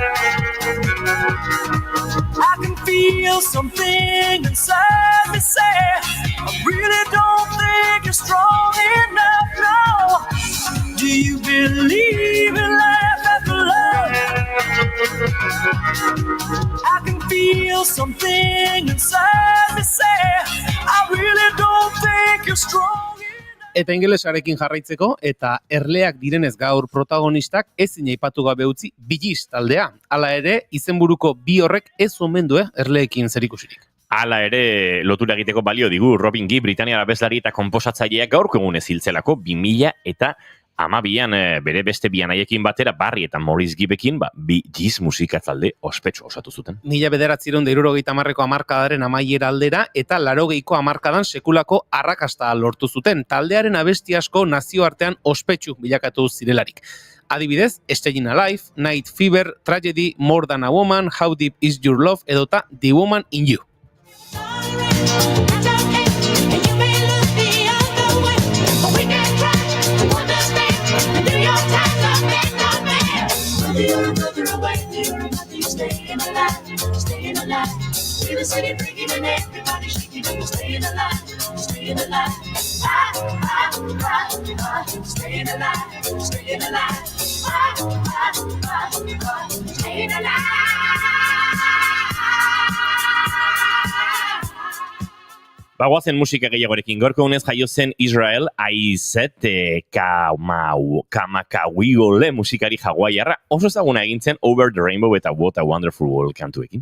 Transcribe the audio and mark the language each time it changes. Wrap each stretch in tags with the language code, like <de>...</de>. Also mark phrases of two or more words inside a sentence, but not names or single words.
<en>I can feel something inside me say, I really don't think you're strong enough, no. Do you believe in life after love? I can feel something inside me say, I really don't think you're strong enough.</en> <eu>Eta ingelesarekin jarraitzeko, eta erleak direnez gaur protagonistak ezin aipatu gabe utzi Bee Gees taldea. Hala ere, izenburuko bi horrek ez omen du erleekin zerikusirik. Hala ere, lotura egiteko balio digu Robin Gibb, Britaniar abeslari eta konposatzaileak gaurko egunez hiltzelako 2012an bere beste bi anaiekin batera Barry eta Maurice Gibbekin Bee Gees musika talde ospetsu osatu zuten. 1970ko hamarkadaren amaiera aldera eta 80ko hamarkadan sekulako arrakasta lortu zuten. Taldearen abesti asko nazioartean ospetsu bilakatu zirelarik. Adibidez, Staying Alive, Night Fever, Tragedy, More Than a Woman, How Deep Is Your Love edota The Woman in You.</eu> <en>Staying alive, we the city breaking and everybody shaking and staying alive, staying alive. Staying alive, staying alive. Staying alive.</en> <eu>Bagoazen musika gehiagorekin, gorko unez jaio zen Israel Aizet Kamakawiole musikari hawaiarra, oso ezaguna egin zen Over the Rainbow eta What a Wonderful World kantuekin.</eu>